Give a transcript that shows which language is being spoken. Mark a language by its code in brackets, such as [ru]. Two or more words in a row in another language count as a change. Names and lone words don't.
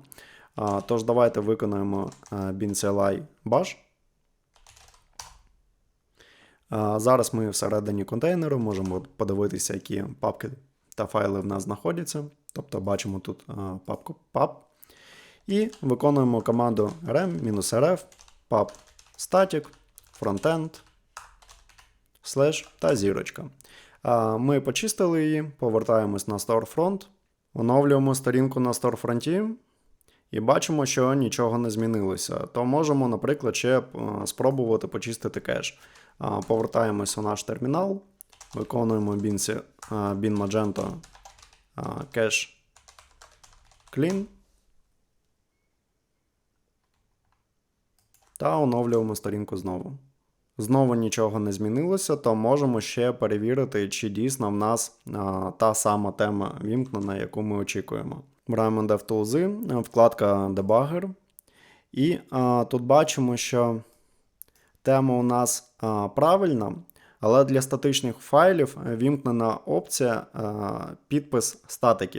[uk] Тож давайте виконаємо bin CLI bash. Зараз ми всередині контейнеру можемо подивитися, які папки та файли в нас знаходяться. Тобто бачимо тут папку pub. І виконуємо команду rm-rf pub static frontend / та зірочка. Ми почистили її, повертаємось на storefront, оновлюємо сторінку на storefront і бачимо, що нічого не змінилося. То можемо, наприклад, ще спробувати почистити кеш. Повертаємось у наш термінал, виконуємо bin magento cache clean та оновлюємо сторінку знову. Знову нічого не змінилося, то можемо ще перевірити, чи дійсно в нас та сама тема вімкнена, яку ми очікуємо. Беремо DevTools, вкладка Debugger, і тут бачимо, що тема у нас правильна, але для статичних файлів вімкнена опція підпис статиків.